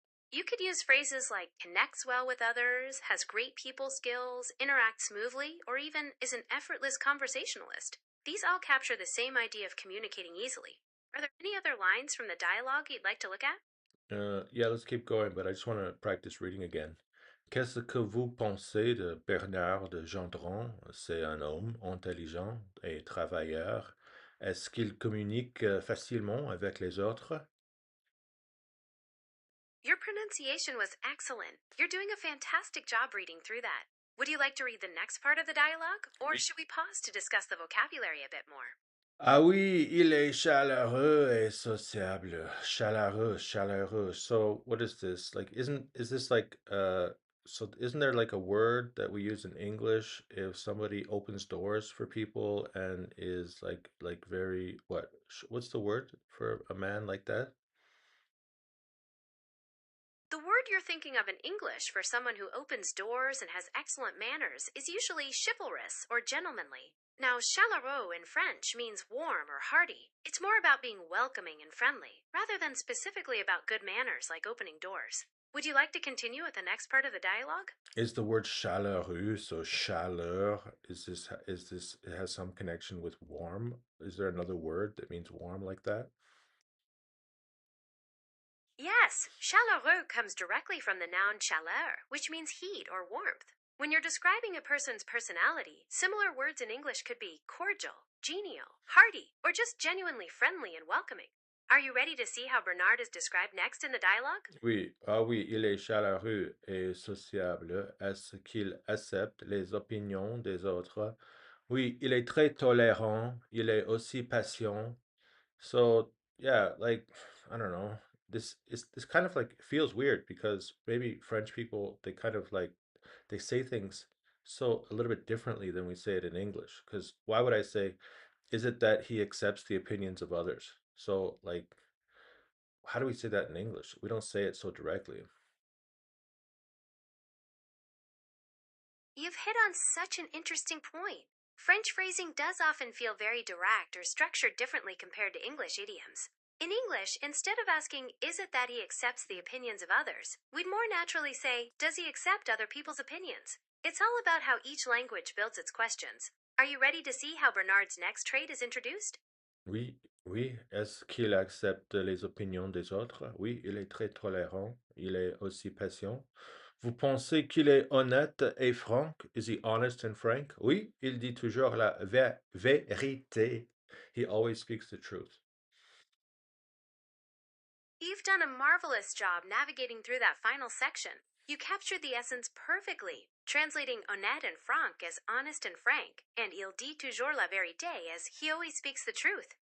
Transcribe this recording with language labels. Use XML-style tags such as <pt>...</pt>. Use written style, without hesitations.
<en>You could use phrases like "connects well with others," "has great people skills," "interacts smoothly," or even "is an effortless conversationalist." These all capture the same idea of communicating easily. Are there any other lines from the dialogue you'd like to look at? Yeah, let's keep going, but I just want to practice reading again.</en> <fr>Qu'est-ce que vous pensez de Bernard de Gendron? C'est un homme intelligent et travailleur. Est-ce qu'il communique facilement avec les autres?</fr> <en>Your pronunciation was excellent. You're doing a fantastic job reading through that. Would you like to read the next part of the dialogue, or</en> <fr>Oui.</fr> <en>should we pause to discuss the vocabulary a bit more?</en> <fr>Ah oui, il est chaleureux et sociable. Chaleureux, chaleureux.</fr> <en>So what is this? Like is this like so isn't there like a word that we use in English if somebody opens doors for people and is like very what's the word for a man like that? The word you're thinking of in English for someone who opens doors and has excellent manners is usually chivalrous or gentlemanly. Now, chaleureux in French means warm or hearty. It's more about being welcoming and friendly, rather than specifically about good manners like opening doors. Would you like to continue with the next part of the dialogue? Is the word chaleureux, so chaleur, is this it has some connection with warm? Is there another word that means warm like that? Yes, chaleureux comes directly from the noun chaleur, which means heat or warmth. When you're describing a person's personality, similar words in English could be cordial, genial, hearty, or just genuinely friendly and welcoming. Are you ready to see how Bernard is described next in the dialogue?</en> <fr>Oui, ah oui, il est chaleureux et sociable. Est-ce qu'il accepte les opinions des autres? Oui, il est très tolérant. Il est aussi patient.</fr> <en>So, yeah, like, I don't know. This kind of like feels weird because maybe French people, they kind of like, they say things so a little bit differently than we say it in English. Because why would I say, is it that he accepts the opinions of others? So, like, how do we say that in English? We don't say it so directly. You've hit on such an interesting point. French phrasing does often feel very direct or structured differently compared to English idioms. In English, instead of asking, "Is it that he accepts the opinions of others?" we'd more naturally say, "Does he accept other people's opinions?" It's all about how each language builds its questions. Are you ready to see how Bernard's next trait is introduced?</en> <fr>Oui, oui. Est-ce qu'il accepte les opinions des autres? Oui, il est très tolérant. Il est aussi patient. Vous pensez qu'il est honnête et franc?</fr> <en>Is he honest and frank?</en> <fr>Oui, il dit toujours la vérité.</fr> <en>He always speaks the truth. You've done a marvelous job navigating through that final section. You captured the essence perfectly, translating honnête and franc as honest and frank, and</en> <fr>il dit toujours la vérité</fr> <en>as he always speaks the truth.</en>